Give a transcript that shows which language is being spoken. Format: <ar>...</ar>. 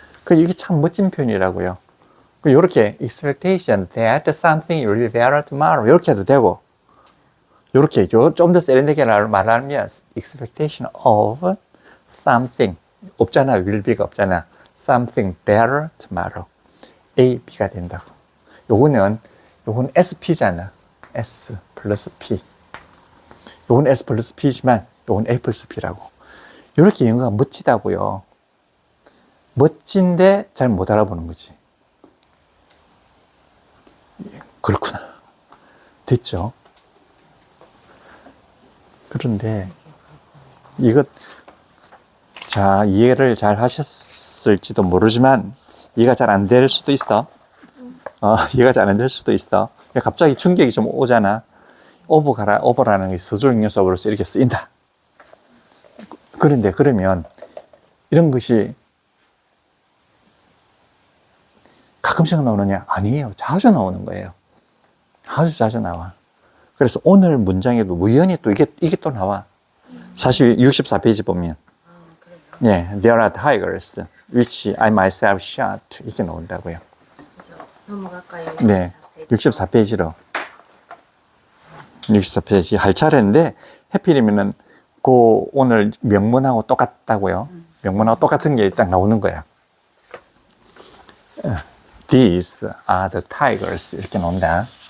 <ko>이게 참 멋진 표현이라고요. 이렇게</ko> <en>expectation that something will be better tomorrow</en> <ko>이렇게 해도 되고, 이렇게 좀 더 세련되게 말하면</ko> <en>expectation of something</en> <ko>없잖아. will be가 없잖아.</ko> <en>something better tomorrow.</en> <ko>A, B가 된다고. 요거는 SP잖아. S 플러스 P. 요건 S 플러스 P지만 요건 A 플러스 P라고. 이렇게 영어가 멋지다고요. 멋진데 잘 못 알아보는 거지. 그렇구나. 됐죠? 그런데 자, 이해를 잘 하셨을지도 모르지만 이해가 잘 안 될 수도 있어. 이해가 잘 안 될 수도 있어. 갑자기 충격이 좀 오잖아. 오버라는 게 서술 요소로서 이렇게 쓰인다. 그런데 그러면 이런 것이 가끔씩 나오느냐? 아니에요. 자주 나오는 거예요. 아주 자주 나와. 그래서 오늘 문장에도 우연히 또 이게 또 나와. 64페이지 보면.</ko> <en>예, there are tigers which I myself shot.</en> <ko>이게 나온다고요. 넘어갈까요? 네, 64페이지로. 64페이지 할 차례인데 해필이면은 오늘 명문하고 똑같다고요. 명문하고 똑같은 게 딱 나오는 거야.</ko> <en>These are the tigers 이렇게 나온다.</en>